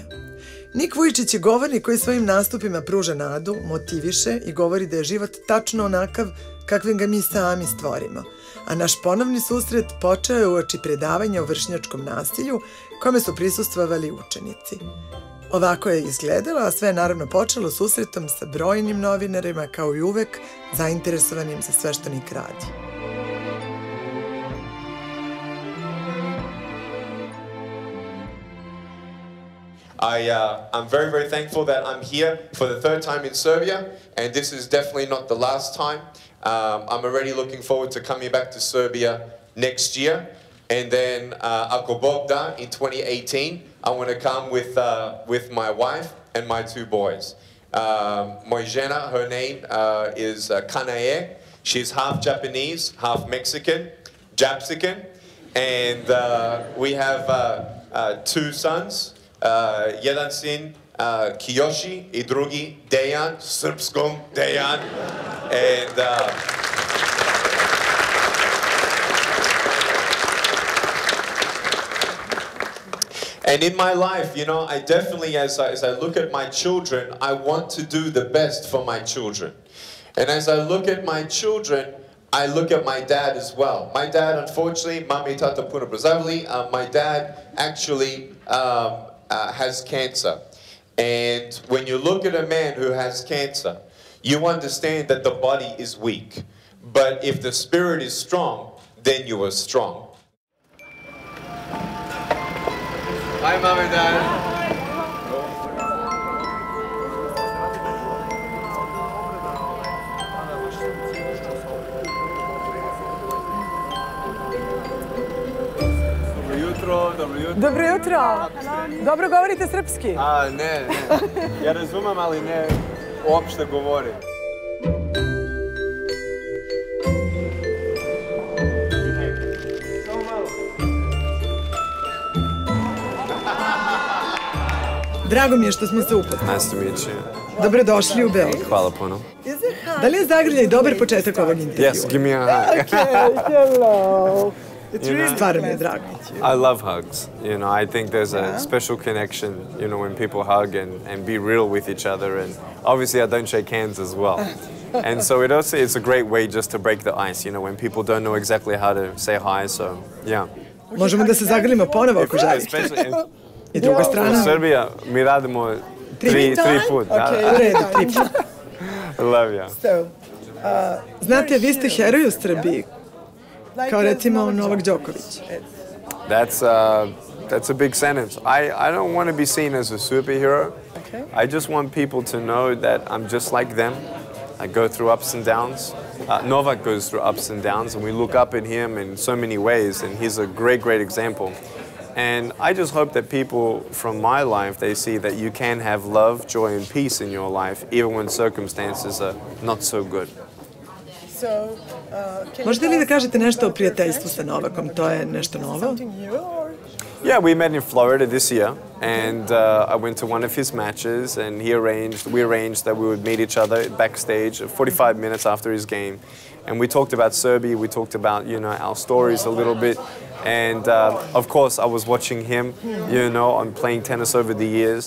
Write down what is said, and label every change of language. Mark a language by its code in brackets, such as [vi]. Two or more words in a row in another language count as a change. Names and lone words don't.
[sr] Nik Vujičić je govornik koji svojim nastupima pruža nadu, motiviše i govori da je život tačno onakav kakvim ga mi sami stvorimo. A naš ponovni susret počeo je uoči predavanja o vršnjačkom nasilju kome su prisustvovali učenici. Ovako je izgledalo, a sve je naravno počelo susretom sa brojnim novinarima, kao i uvek, zainteresovanim za sve što Nik radi. [en] I'm very, very thankful that I'm here for the 3rd time in Serbia, and this is definitely not the last time. I'm already looking forward to coming back to Serbia next year, and then [sr] ako Bog da, [en] in 2018, I want to come with my wife and my 2 boys. [sr] Moja žena, [en] her name is Kanae. She's half Japanese, half Mexican, Japsican, and we have 2 sons. [sr] Jedan sin Kiyoshi i drugi Dejan, srpskom Dejan. [en] And in my life, you know, I definitely, as I look at my children, I want to do the best for my children. And as I look at my children, I look at my dad as well. My dad, unfortunately, mami tata puno brazavli, my dad actually has cancer. And when you look at a man who has cancer, you understand that the body is weak. But if the spirit is strong, then you are strong. Hi, Mom and Dad. [sr] Dobro jutro! Dobro govorite srpski? Ne. Ja razumem, ali ne uopšte govorim. Drago mi je što smo se upoznali. [en] Nice to meet you. [sr] Dobrodošli u Beograd. Hvala puno. Da li je zagrljaj dobar početak ovog intervjua? [en] Yes, give me a hug. Okay, hello. [sr] Stvarno mi je drago. [en] I love hugs. You know, I think there's a special connection, you know, when people hug and be real with each other. And obviously I don't shake hands as well. And so it's a great way just to break the ice, you know, when people don't know exactly how to say hi, so yeah. [sr] Možemo da se zagrlimo ponovo ako želite. I druga strana. U Srbiji mi radimo 3 put. Ok, u redu, 3 put. [en] Love you. [sr] Znate, vi ste heroj u Srbiji. Kao recimo Novak Đoković. [en] That's a big sentence. I don't want to be seen as a superhero. I just want people to know that I'm just like them. I go through ups and downs. Novak goes through ups and downs, and we look up at him in so many ways, and he's a great, great example. And I just hope that people from my life, they see that you can have love, joy, and peace in your life, even when circumstances are not so good. [sr] Možete li da kažete nešto o prijateljstvu sa Novakom? To je nešto novo? [en] Yeah, we met in Florida this year, and I went to one of his matches, and we arranged that we would meet each other backstage 45 minutes after his game. And we talked about Serbia, we talked about, you know, our stories a little bit. And of course, I was watching him, you know, on playing tennis over the years.